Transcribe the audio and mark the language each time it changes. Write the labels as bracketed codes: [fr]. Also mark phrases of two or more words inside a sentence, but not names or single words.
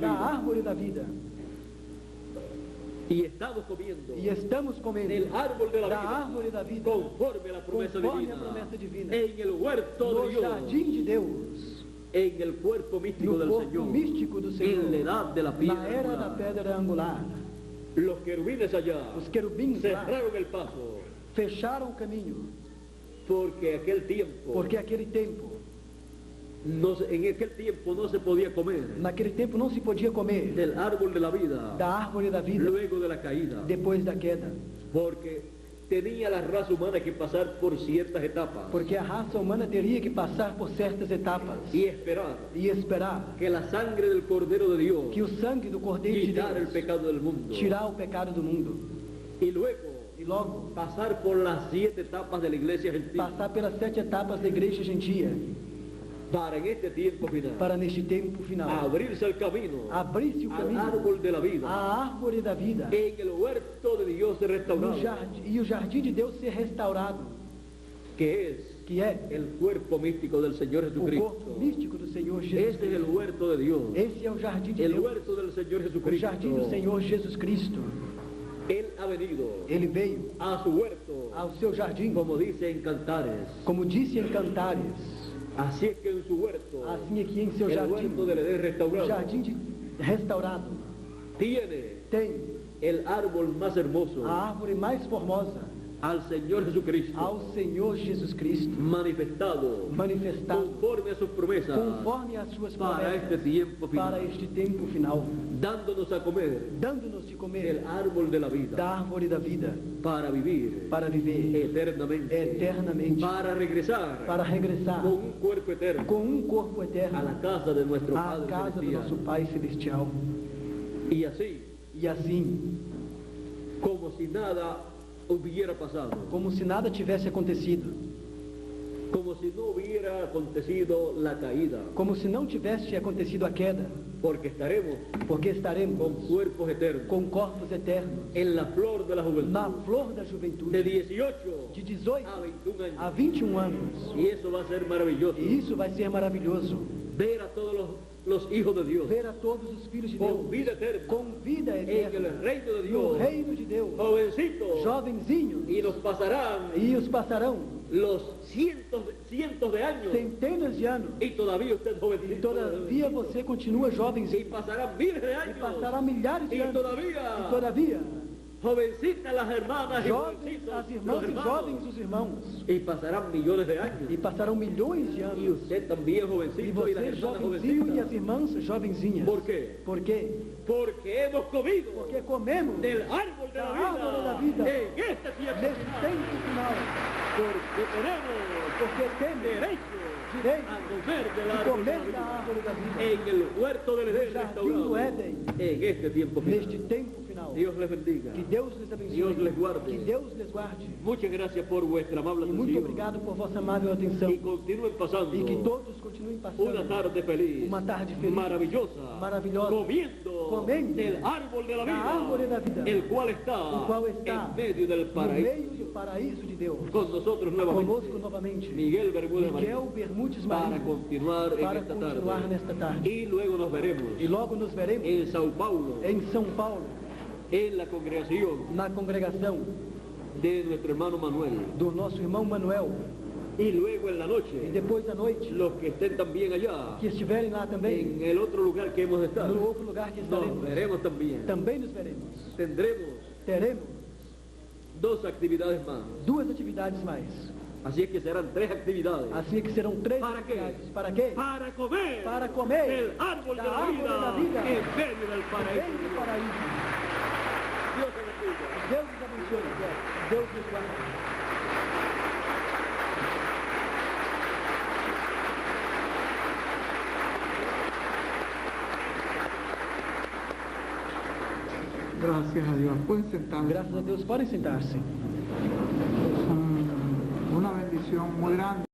[pt] da vida. árvore da vida. [es] Y estamos comiendo [pt] E estamos comendo [es] del árbol de la [pt] da vida árvore da vida [es] conforme a la promesa [pt] conforme divina a promessa divina [es] en el huerto de [pt] no [es] Dios, [pt] jardim de Deus, [es] en el cuerpo místico [pt] no [es] del [pt] corpo [es] Señor, [pt] místico do Senhor, [es] en la edad de la [pt] na [es] piedra [pt] era da [es] angular. [pt] pedra angular. [es] Los querubines allá [pt] Os querubins lá [es] cerraron el paso [pt] fecharam o caminho, [es] porque aquel tiempo [pt] porque aquele tempo, [es] en aquel tiempo no se podía comer [pt] naquele tempo não se podia comer [es] del árbol de la vida [pt] da árvore da vida [es] luego de la caída, [pt] depois da queda, [es] porque tenía la raza humana que pasar por ciertas etapas [pt] porque a raça humana teria que passar por certas etapas [es] y esperar [pt] e esperar [es] que la sangre del Cordero de Dios [pt] que o sangue do Cordeiro de [es] quitara el [pt] Deus [es] pecado del mundo [pt] tirar o pecado do mundo [es] y luego [pt] e logo [es] pasar por las 7 etapas de la iglesia gentil [pt] passar pelas 7 etapas da igreja gentia [es] para en este tiempo final [pt] para neste tempo final [es] abrirse el camino [pt] abrir-se o [es] al [pt] caminho [es] árbol de la vida [pt] à árvore da vida [es] en el huerto de Dios [pt] no restaurado, jardim, e o jardim de Deus ser restaurado, [es] que es [pt] que é [es] el cuerpo místico del Señor [pt] o corpo [es] Jesucristo. [pt] místico do Senhor Jesus [es] Este es el [pt] Cristo. [es] huerto de Dios, [pt] Esse é o jardim de [es] el [pt] Deus, [es] huerto del Señor [pt] o jardim do [es] Jesucristo. [pt] Senhor Jesus Cristo. [es] Él ha venido [pt] Ele veio [es] a su huerto, [pt] ao seu jardim, [es] como dice en Cantares. [pt] como disse em Cantares, [es] Así es que en su huerto, [pt] assim aqui em seu [es] el [pt] jardim, [es] huerto del Edén [pt] o restaurado, jardim restaurado, [es] tiene [pt] tem [es] el árbol más hermoso [pt] a árvore mais formosa, [es] al Señor Jesucristo, [pt] ao Senhor Jesus Cristo, manifestado [es] conforme a sus promesas [pt] conforme as suas [es] para este [pt] promessas [es] tiempo final, [pt] para este tempo final, [es] dándonos a comer [pt] dando-nos de [es] el [pt] comer [es] árbol de la vida [pt] da árvore da vida [es] para vivir [pt] para viver eternamente, [es] para regresar [pt] para regressar [es] con un cuerpo eterno [pt] com um corpo [es] a [pt] eterno [es] la casa de nuestro [pt] à [es] Padre [pt] casa do [es] Celestial. [pt] nosso Pai Celestial. [es] Y así, [pt] E assim, [es] como si nada hubiera pasado, [pt] como se nada tivesse acontecido, [es] como si no hubiera acontecido la caída, [pt] como se não tivesse acontecido a queda, [es] porque estaremos [pt] porque estaremos [es] con cuerpos eternos [pt] com corpos eternos [es] en la flor de la juventud, [pt] na flor da de juventude, [es] 18 [pt] de 18 [es] a 21 años. [pt] a 21 anos. [es] Y eso va a ser maravilloso, [pt] E isso vai ser maravilhoso, [es] ver a todos los hijos de Dios [pt] ver a todos os filhos de Deus [es] con vida eterna [pt] com vida [es] en [pt] eterna [es] el reino de [pt] no [es] Dios, [pt] reino de Deus, [es] jovencitos, [pt] jovenzinhos, [es] y nos pasarán [pt] e os passarão [es] los cientos de años, [pt] centenas de anos, [es] y todavía usted [pt] e [es] jovencito, [pt] todavia você continua [es] y [pt] jovenzinho, [es] pasarán miles de [pt] e [es] años, [pt] passará milhares de [es] y [pt] anos, e todavia [es] jovencitas las hermanas y [pt] jovens [es] jovencitos [pt] as [es] los [pt] irmãs e [es] hermanos, [pt] jovens os irmãos, [es] y pasarán millones de años, [pt] e passarão milhões de [es] y [pt] anos, [es] usted también [pt] e [es] jovencito y las [pt] você [es] hermanas [pt] jovenzinho e as [es] jovencitas. [pt] irmãs jovenzinhas. [es] ¿Por qué? [pt] Por quê? [es] Porque hemos comido [pt] Porque comemos [es] del árbol de [pt] da árvore da [es] la [pt] vida [es] vida en este tiempo [pt] nesse final, tempo final, [es] porque tenemos [pt] porque temos [es] derecho [pt] direito [es] a comer del [pt] de [es] árbol de [pt] comer [es] la [pt] da vida árvore da vida [es] en el huerto del Edén [pt] no jardim restaurado do Éden, [es] en este tiempo final. [pt] neste tempo final. [es] Dios les bendiga. [pt] Que Deus les abençoe, [es] Dios les guarde. [pt] que Deus les guarde. [es] Muchas gracias por vuestra amable [pt] E muito [es] atención [pt] obrigado por vossa amável atenção. [es] y continúen pasando [pt] E que todos continuem [es] una [pt] passando [es] tarde feliz, uma tarde feliz, maravillosa, maravillosa, comiendo del árbol de la [pt] da árvore da vida, [es] el cual está [pt] o qual está [es] en medio del [pt] no [es] paraíso. [pt] meio do paraíso de Deus. [es] Con nosotros nuevamente, [pt] Conosco novamente, [es] Miguel Bermúdez Marín, [pt] Miguel Bermudes [es] para [pt] Marinho, [es] continuar en [pt] para [es] esta [pt] continuar [es] tarde. [pt] nesta tarde. [es] Y luego nos veremos [pt] E logo nos veremos [es] en Sao Paulo, [pt] em São Paulo, [es] en la congregación [pt] na congregação [es] de nuestro hermano Manuel. [pt] do nosso irmão Manuel. [es] Y luego en la [pt] E [es] noche, [pt] depois à noite, [es] los que estén también allá, [pt] que estiverem lá também, [es] en el otro lugar que hemos de estar, [pt] no outro lugar que nos estaremos, [es] veremos también. [pt] também nos veremos. [es] Tendremos [pt] Teremos [es] 2 actividades más. [pt] 2 atividades mais. [es] Así es que serán 3 actividades. [pt] Assim que serão 3 [es] ¿Para qué? [pt] atividades. Para quê? [es] Para comer [pt] Para comer [es] el árbol de [pt] da [es] la [pt] árvore da vida [es] vida en medio del paraíso. [pt] Vem do paraíso. [es] Dios te bendiga. [pt] Deus nos abençoe. Deus nos guarde. [es] Gracias a Dios. Pueden sentarse. [pt] Graças a Deus, podem sentar-se. [es] Es una bendición muy grande.